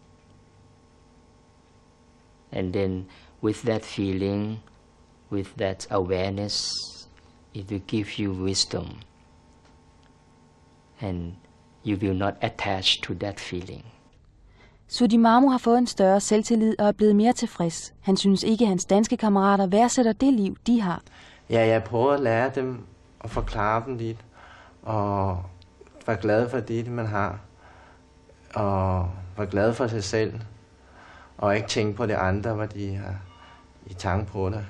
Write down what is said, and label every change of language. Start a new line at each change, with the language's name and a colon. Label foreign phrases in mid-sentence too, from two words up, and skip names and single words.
English: And then with that feeling, with that awareness, it will give you wisdom. And you will not attach to that feeling.
Danish: Sudimano har fået en større selvtillid og er blevet mere tilfreds. Han synes ikke, at hans danske kammerater værdsætter det liv, de har. Ja, jeg prøver at lære dem og forklare dem lidt, og være glad for det, man har, og være glad for sig selv, og ikke tænke på det andre, hvad de har i tanke på dig.